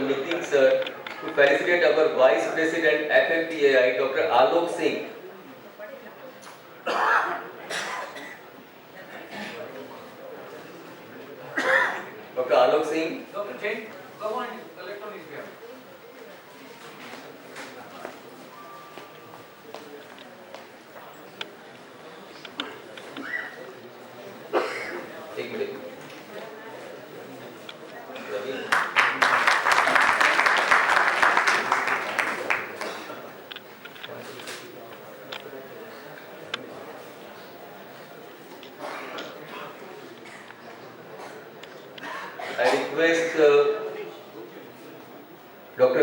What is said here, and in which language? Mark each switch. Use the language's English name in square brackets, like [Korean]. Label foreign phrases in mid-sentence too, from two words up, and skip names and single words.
[English] Nitin sir, to felicitate our Vice President FFPAI, Dr. Alok Singh. Dr. Alok Singh. Dr. Jain, come on, collect on his behalf. [Hindi] एक मिनट [English] रवि I request Dr.